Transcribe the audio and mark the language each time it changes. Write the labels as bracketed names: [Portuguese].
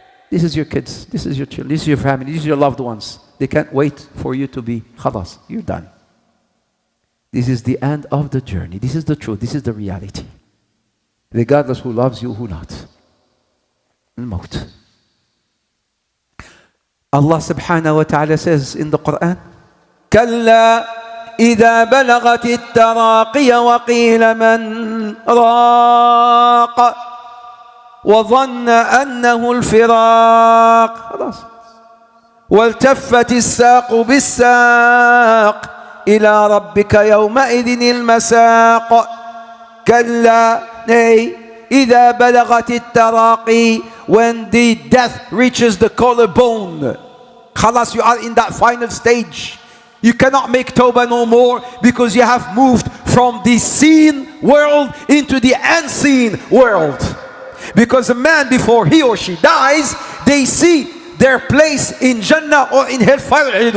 [English] This is your kids, this is your children, this is your family, these are your loved ones. They can't wait for you to be khalas, you're done. This is the end of the journey. This is the truth, this is the reality. Regardless who loves you, who not. Al-Maut. Allah subhanahu wa ta'ala says in the Quran, [Arabic] كَلَّا إِذَا بَلَغَتِ التَّرَاقِيَ وَقِيلَ مَنْ رَاقَ وظن أنه الفراق خلاص والتفت الساق بالساق إلى ربك يومئذ المساق كلا إذا بلغت التراقي [English] when the death reaches the collarbone [Arabic] خلاص, [English] you are in that final stage. You cannot make tawbah no more because you have moved from the seen world into the unseen world. Because a man, before he or she dies, they see their place in Jannah or in hellfire.